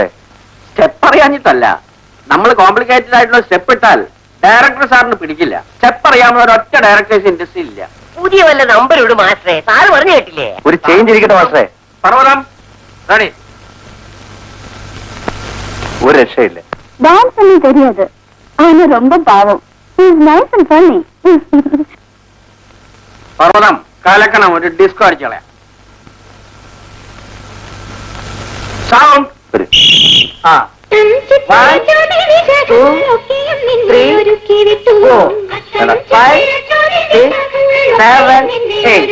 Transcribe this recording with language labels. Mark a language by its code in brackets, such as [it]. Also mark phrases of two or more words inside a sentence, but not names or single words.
[ml] സ്റ്റെപ്പ് അറിയാഞ്ഞിട്ടല്ല, നമ്മൾ കോംപ്ലിക്കേറ്റഡ് ആയിട്ടുള്ള സ്റ്റെപ്പ് ഇട്ടാൽ ഡയറക്ടർ സാറിന് പിടിക്കില്ല. സ്റ്റെപ്പ് അറിയാവുന്ന ഒരൊറ്റ ഡയറക്ടേഴ്സ് ഇൻഡസ്ട്രി ഇല്ല. പുതിയ വല്ല നമ്പർ ഇട് മാസ്റ്ററെ, സാറ് പറഞ്ഞു കേട്ടില്ലേ? ഒരു ചേഞ്ച് ഇരിക്കട്ടെ മാസ്റ്ററെ. പർവ്വതം റെഡി. ഒരു രക്ഷയില്ല. [ta] டான்ஸ் பண்ணி தெரியாது, ஆனா ரொம்ப பாவம். [en] is nice and funny. [ml] പർവ്വതം കലക്കണം, ഒരു ഡിസ്കോ അടിച്ചു കളയാം. സൗണ്ട്. ഒരു ആ 1, 2, 3, 4, 5, 6, 7, 8.